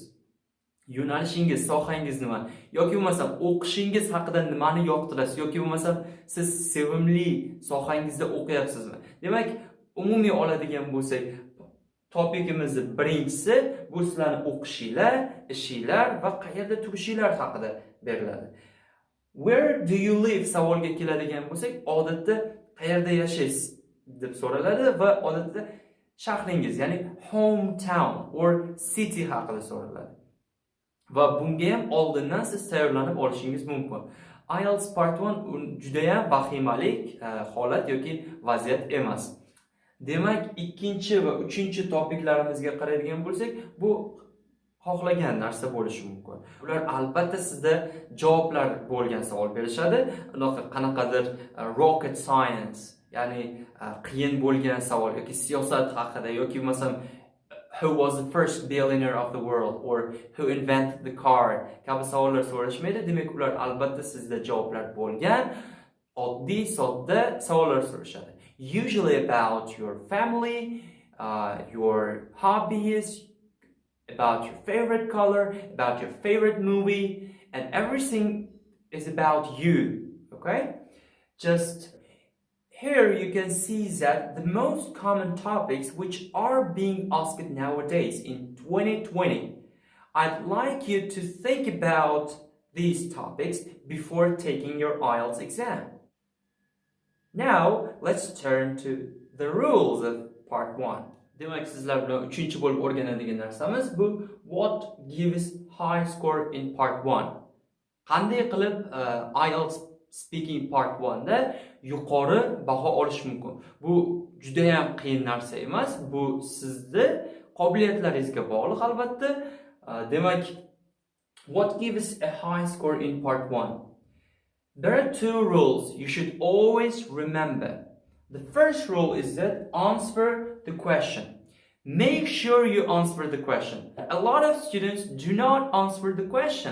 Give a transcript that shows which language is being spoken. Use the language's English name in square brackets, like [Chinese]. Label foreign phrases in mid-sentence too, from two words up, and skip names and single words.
[Uzbek] Yo'nalishingiz, sohangiz nima? Yoki bo'lmasam o'qishingiz haqida nimani yoqtirasiz? Yoki bo'lmasam siz sevimli sohangizda o'qiyapsizmi? Demak, umumiy oladigan bo'lsak, Topikimizni birinchisi bu sizlarning o'qishinglar, ishinglar va qayerda turishinglar haqida beriladi. [English] Where do you live [Uzbek] savolga keladigan bo'lsak, odatda qayerda yashaysiz deb so'raladi va odatda shahringiz, ya'ni [English] hometown or city [Uzbek] haqida so'raladi. Va bunga ham oldindan siz tayyorlanib olishingiz mumkin. IELTS Part 1 juda ham vahimalik holat yoki vaziyat emas. Demak, ikkinchi va uchinchi topiklarimizga qaraydigan bo'lsak, bu xohlagan narsa bo'lishi mumkin. Ular albatta sizda javoblar bo'lgan savol berishadi. Qanaqadir [English] rocket science, [Uzbek] ya'ni qiyin bo'lgan savol yoki siyosat haqida yoki masalan [English] who was the first billionaire of the world or who invented the car [Uzbek] kabi savollar so'rashmaydi. Demak, ular albatta sizda javoblar bo'lgan oddiy sodda savollar so'rashadi. [English] Usually about your family, your hobbies, about your favorite color, about your favorite movie, and everything is about you, okay? Just here you can see that the most common topics which are being asked nowadays in 2020, I'd like you to think about these topics before taking your IELTS exam. Now, let's turn to the rules of part 1. [Uzbek] Demak, sizlar bilan 3-bo'lib o'rganadigan narsamiz bu [English] what gives high score in part 1. [Uzbek] Qanday qilib IELTS speaking part 1 da yuqori baho olish mumkin. Bu juda ham qiyin narsa emas. Bu sizning qobiliyatlaringizga bog'liq albatta. Demak, [English] what gives a high score in part 1? There are two rules you should always remember. The first rule is that answer the question. Make sure you answer the question. A lot of students do not answer the question.